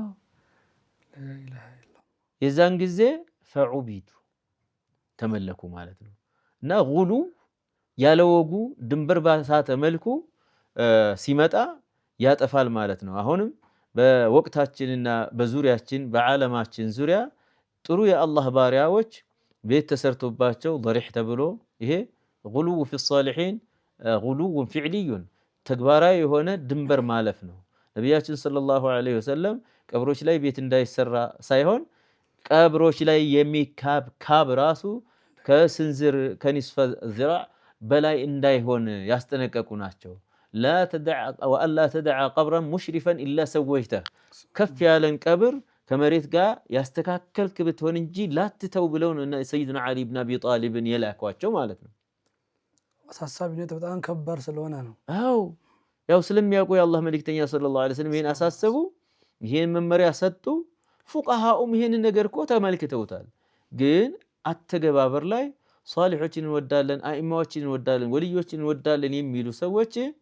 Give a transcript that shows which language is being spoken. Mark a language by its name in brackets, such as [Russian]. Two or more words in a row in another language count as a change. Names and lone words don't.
[Amharic] የዛን ጊዜ ፈዑቢቱ ተመለኩ ማለት ነው እና ጉሉ ያለወጉ ድንበር ባሳተ መልኩ ሲመጣ ያጠፋል ማለት ነው አሁንም በወቅታችንና በዙሪያችን በዓለማችን ዙሪያ ጥሩ የአላህ ባሪያዎች ቤት ተሰርቶባቸው ضريح ተብሎ ይሄ [Arabic] غلو في الصالحين غلو فعلي [Amharic] ተግባራዊ የሆነ ድንበር ማለፍ ነው ነብያችን [Arabic] صلى الله عليه وسلم [Amharic] ቀብሮች ላይ ቤት እንዳይሰራ ሳይሆን ቀብሮች ላይ የሚካብ ካብ ራሱ ከስንዝር ከንስፈ ዝራዕ በላይ እንዳይሆን ያስጠነቀቁ ናቸው [Arabic] لا تدع والا تدع قبرا مشرفا الا سويته كف [Amharic] ያለን ቀብር ከመሬት ጋር ያስተካከልክ ብትሆን እንጂ ላትተው ብለው ሰይድና አሊ ኢብኑ አቢ ጣሊብን የላኳቸው ማለት ነው አሳሳቢነቱ በጣም ከባድ ስለሆነ ነው አው ያው ስለሚያውቁ የአላህ መልእክተኛ [Arabic] صلى الله عليه وسلم [Amharic] ይሄን አሳሰቡ ይሄን መመሪያ ሰጡ ፉቃሃኡም ይሄን ነገር እኮ ተመልክተውታል ግን አተገባበር ላይ ሷሊሖችን እንወዳለን አኢማዎችን እንወዳለን ወልዮችን እንወዳለን የሚሉ ሰዎች